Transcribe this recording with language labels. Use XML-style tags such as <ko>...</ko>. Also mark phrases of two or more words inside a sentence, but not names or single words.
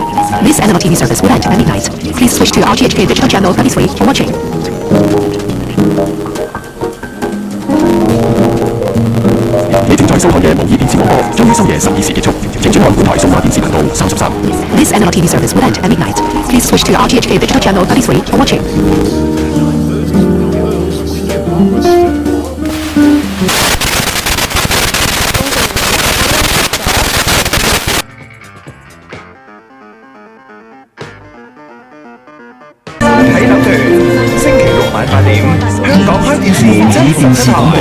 <en>This analog TV service will end at midnight. Please switch to RTHK digital channel 33 for watching.</en> <yue>你正在收看嘅模擬電視廣播將於深夜12時結束，請轉按本台數碼電視頻道33。</yue> <en>This analog TV service will end at midnight. Please switch to RTHK digital channel 33 for watching.</en> <yue>睇樓團，星期六晚8點，香港開電視真實電視廣播，</yue>